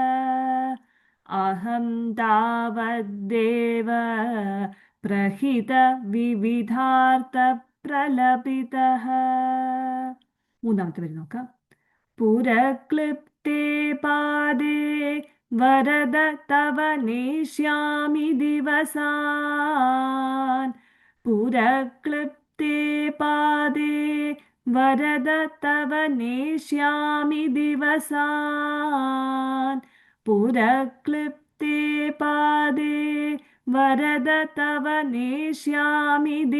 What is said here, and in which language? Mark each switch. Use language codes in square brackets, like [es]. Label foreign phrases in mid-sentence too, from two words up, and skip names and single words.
[sa] അഹം താവദ്ദേവ പ്രഹിത വിവിധാർത്ഥ പ്രലപിതഃ. [ml] മൂന്നാമത്തെ വരി നോക്കാം. [sa] പുരക്ലിപ്തേ പാദേ വരദ തവ നേഷ്യാമി ദിവസാൻ पुरक्लृप्ते पादे वरद तव नेष्यामि दिवसान् पुरक्लृप्ते पादे वरद तव नेष्यामि